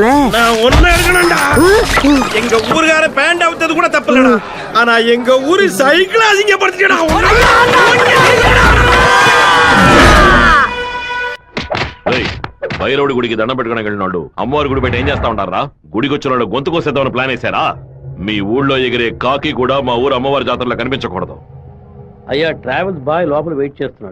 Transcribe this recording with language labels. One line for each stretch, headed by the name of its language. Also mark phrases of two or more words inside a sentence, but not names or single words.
Tamil: நான் ஒன்னு எடுக்கணும்டா. எங்க ஊருக்கார பேண்ட் அவுத்தது கூட தப்பில்லடா. ஆனா எங்க ஊரு சைக்கிள் அசிங்கப்படுத்திடா.
Telugu: భైరవుడి గుడికి దండం పెట్టుకుని వెళ్ళినాడు. అమ్మవారి గుడి పెట్టి ఏం చేస్తా ఉంటారా? గుడికి వచ్చిన వాళ్ళు గొంతు కోసేద్దామని ప్లాన్ వేశారా? మీ ఊళ్ళో ఎగిరే కాకి కూడా మా ఊరు అమ్మవారి జాతరలో కనిపించకూడదు. అయ్యా
English: travels boy
Telugu: లోపల వెయిట్ చేస్తున్నాడు.